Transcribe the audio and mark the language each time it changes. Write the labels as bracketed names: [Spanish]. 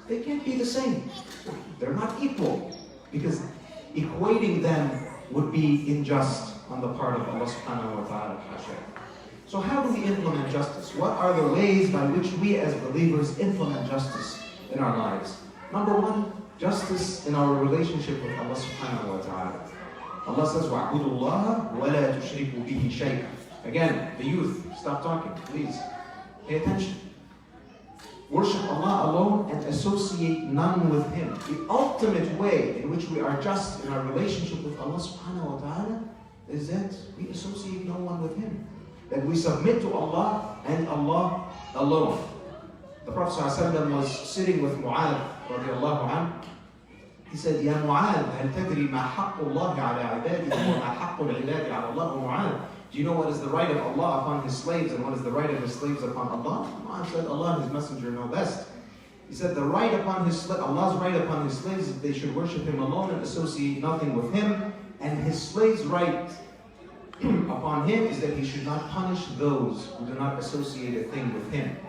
[English] They can't be the same. They're not equal because equating them would be unjust on the part of Allah subhanahu wa ta'ala. So how do we implement justice? What are the ways by which we as believers implement justice in our lives? Number one, justice in our relationship with Allah subhanahu wa ta'ala. Allah says, [Arabic] وَاعْبُدُوا اللَّهَ وَلَا تُشْرِكُوا بِهِ شَيْئًا. [English] Again, the youth, stop talking, please. Pay attention. Worship Allah alone and associate none with Him. The ultimate way in which we are just in our relationship with Allah subhanahu wa ta'ala is that we associate no one with Him. That we submit to Allah and Allah alone. The Prophet ﷺ was sitting with Mu'adh radiallahu anhu. He said, [Arabic] Ya Mu'adh, هل تدري ما حق الله على عباده وما حق العباد على الله? [English] Mu'adh, do you know what is the right of Allah upon His slaves and what is the right of His slaves upon Allah? Mu'adh said, Allah and His Messenger know best. He said, Allah's right upon His slaves is they should worship Him alone and associate nothing with Him. And His slaves' right upon him is that he should not punish those who do not associate a thing with him.